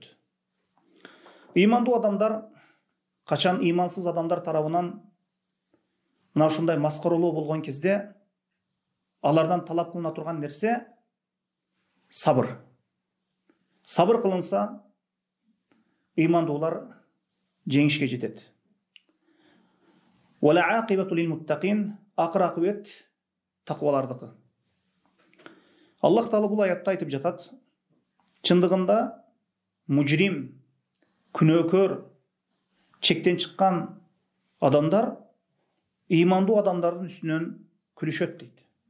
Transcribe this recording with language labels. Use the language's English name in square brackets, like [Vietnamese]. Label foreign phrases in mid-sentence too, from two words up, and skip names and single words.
[Kyrgyz] Имандуу адамдар качан имансыз адамдар тарабынан мына ушундай маскаралоо болгон кезде алардан талап кылына турган нерсе сабыр. Сабыр кылынса имандуулар жеңишке жетет. [Arabic] والعاقبة للمتقين, [Kyrgyz] акыр акыбет таквалардыкы. Аллах Таала бул аятта айтып жатат: чындыгында мужрим, күнөөкөр, чектен чыккан адамдар имандуу адамдардын үстүнөн күлүшөт дейт.